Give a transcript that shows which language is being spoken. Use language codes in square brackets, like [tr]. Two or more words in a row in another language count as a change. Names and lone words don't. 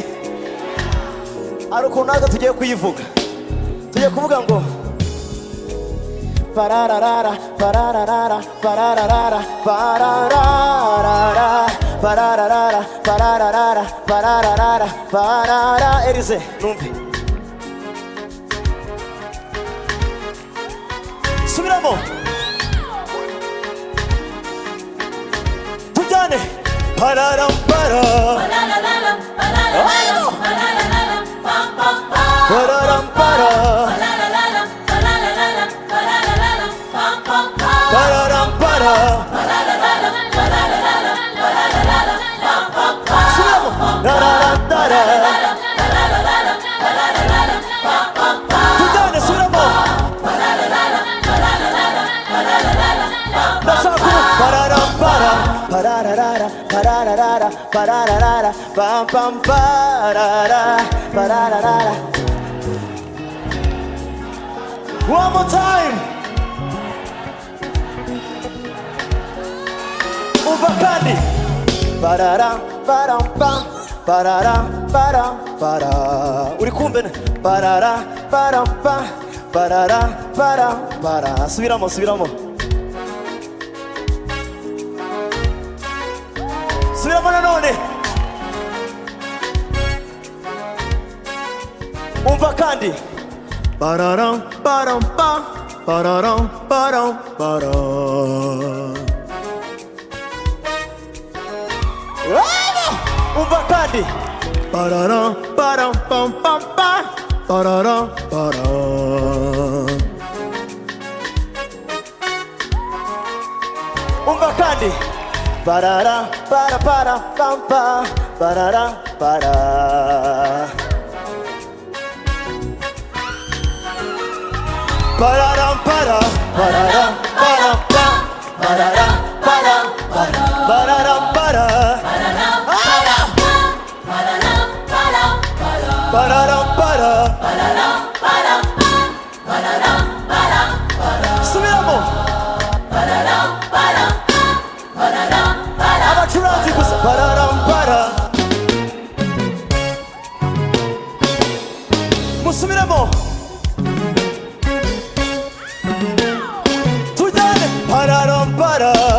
[rw] Ari ukuntu natwe tugiye kuyivuga, tugiye kuvuga ngo pararara pararara pararara pararara pararara pararara pararara parara. Elysee numve subiramo tujyane pararam para pararam para pararam para tujyane subiramo pararam para pararara pararara pararara pam pam parara pararara. [en] One more time. Uvakani parara param pam parara param para. [rw] Uri kumbe parara param pam parara param para. Subiramo subiramo subiramo nanone. Umva kandi pararam param pam pararam param para. Umva kandi pararam param pam pam pam pararam para. Umva kandi parara para para pam pam parara para. Pararam para pararam para pam pararam para pararam para pararam para subiramo abacuranzi gusa pararam para musubiramo tujyane pararam para